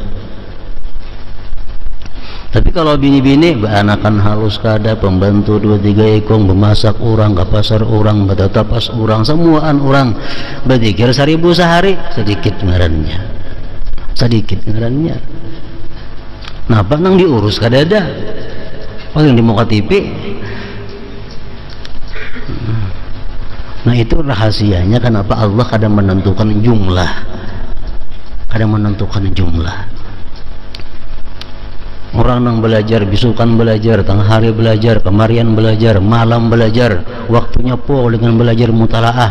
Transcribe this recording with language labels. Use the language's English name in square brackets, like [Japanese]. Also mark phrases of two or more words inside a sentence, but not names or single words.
[Banjar] Tapi kalau bini-bini beanakan halus kada, pembantu 2-3 ekong, bemasak orang, ke pasar orang, betetapas orang, semuaan orang, berzikir 1000 sehari, sedikit ngarannya, sedikit ngarannya. Napa nang diurus kadada, paling di muka TV. [Indonesian] Nah itu rahasianya kenapa Allah kadang menentukan jumlah, kadang menentukan jumlah. [Banjar] Orang yang belajar, bisukan belajar, tengah hari belajar, kemarian belajar, malam belajar, waktunya full dengan belajar mutalaah.